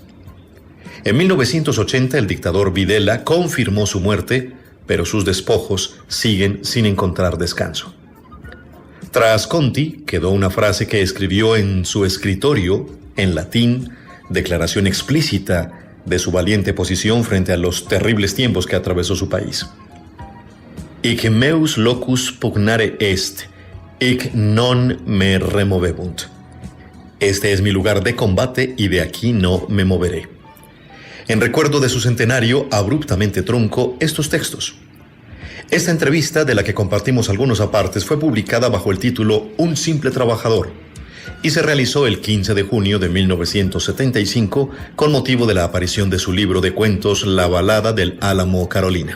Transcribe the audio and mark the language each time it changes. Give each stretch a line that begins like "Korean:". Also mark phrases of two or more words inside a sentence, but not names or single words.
Spanish: En 1980, el dictador Videla confirmó su muerte, pero sus despojos siguen sin encontrar descanso. Tras Conti quedó una frase que escribió en su escritorio, en latín, declaración explícita de su valiente posición frente a los terribles tiempos que atravesó su país.
Latin: Hic meus locus pugnare est, hic non me removebunt.
Spanish: Este es mi lugar de combate y de aquí no me moveré. En recuerdo de su centenario, abruptamente trunco estos textos. Esta entrevista, de la que compartimos algunos apartes, fue publicada bajo el título Un simple trabajador y se realizó el 15 de junio de 1975 con motivo de la aparición de su libro de cuentos La balada del Álamo Carolina.